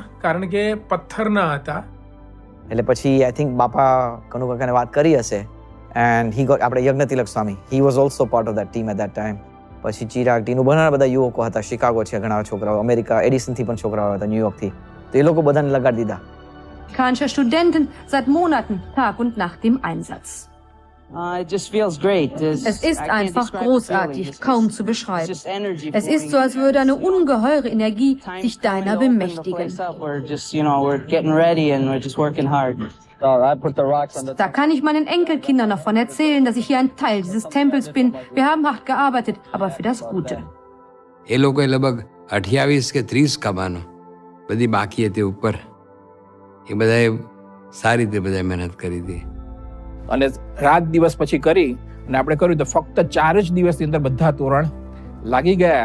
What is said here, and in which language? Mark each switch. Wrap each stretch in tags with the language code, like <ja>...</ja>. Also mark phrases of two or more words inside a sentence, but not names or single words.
<gu>કારણ કે પથ્થરના હતા. એટલે પછી</gu> <en>I think</en> <gu>બાપા કનુ કાકાને વાત કરી હશે</gu> <en>and he got, આપણે યજ્ઞ તિલક સ્વામી, he was also part of that team at that time.</en> <gu>પછી ચિરાગ ટીનું ઘણા બધા યુવકો હતા, શિકાગો છે ઘણા છોકરાઓ, અમેરિકા એડિસનથી પણ છોકરાઓ હતા, ન્યુયોર્કથી, તો એ લોકો બધાને લગાડી દીધા.</gu> <de>Amerikanischer Studenten seit Monaten Tag und Nacht im Einsatz. Es ist einfach großartig, kaum zu beschreiben. Es ist so, als würde eine ungeheure Energie sich deiner bemächtigen. Da kann ich meinen Enkelkindern davon erzählen, dass ich hier ein Teil dieses Tempels bin. Wir haben hart gearbeitet, aber für das Gute.</de> <gu>એ લોકોએ લગભગ 28 કે 30 કમાનો બધી બાકી હતી ઉપર, એ બધાએ સારી રીતે બધા મહેનત કરી હતી. અને રાત દિવસ પછી કરી અને આપણે કર્યું તો ફક્ત 4 જ દિવસની અંદર બધા તોરણ લાગી ગયા.</gu>